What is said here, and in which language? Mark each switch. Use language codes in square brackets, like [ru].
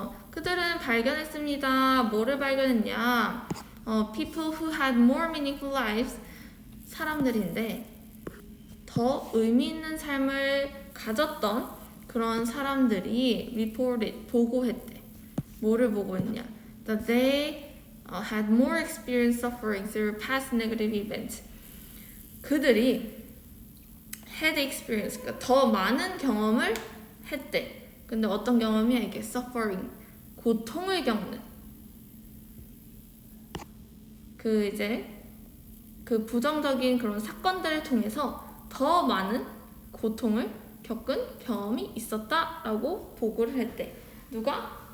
[ko] 그들은 발견했습니다. 뭐를 발견했냐? [en] People who had more meaningful lives, [ko] 사람들인데 더 의미 있는 삶을 가졌던 그런 사람들이 reported, 보고했대. 뭐를 보고했냐? [en] That they had more experience suffering through past negative events. [ko] 그들이 had experience, 그러니까 더 많은 경험을 했대. 근데 어떤 경험이야? 이게 suffering, 고통을 겪는. 그 부정적인 그런 사건들을 통해서 더 많은 고통을 겪은 경험이 있었다라고 보고를 했대. 누가?